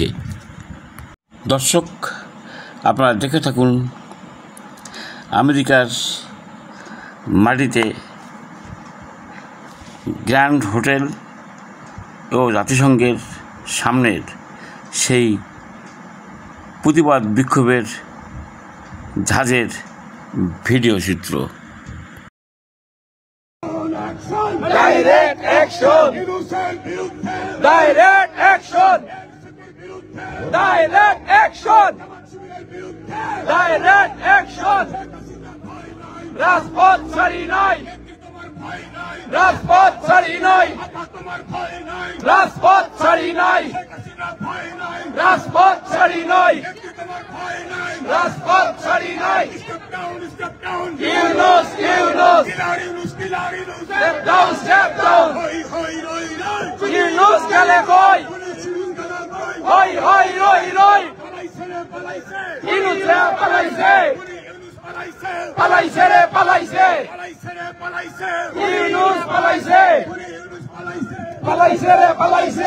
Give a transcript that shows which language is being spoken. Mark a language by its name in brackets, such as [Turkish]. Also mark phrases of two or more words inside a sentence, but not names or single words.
[Bangla] দর্শক, আপনারা দেখে থাকুন আমেরিকার মাটিতে গ্র্যান্ড হোটেল ও জাতিসংঘের সামনের সেই প্রতিবাদ বিক্ষোভের ঝাঁজের ভিডিও চিত্র। [English] Direct action! Direct action! Direct action! Direct action! [Bangla] রাজপথ ছাড়ি নাই, রাজপথ ছাড়ি নাই, রাজপথ ছাড়ি নাই, রাজপথ ছাড়ি নাই, রাজপথ ছাড়ি নাই। ইউনূস, ইউনূস, [English] step down, step down. [Bangla] ইউনূস গেলে কই, হই হই রই রই। ইউনূস রে পালাইছে, পালাইছে রে পালাইছে। ইউনূস পালাইছে, পালাইছে রে পালাইছে।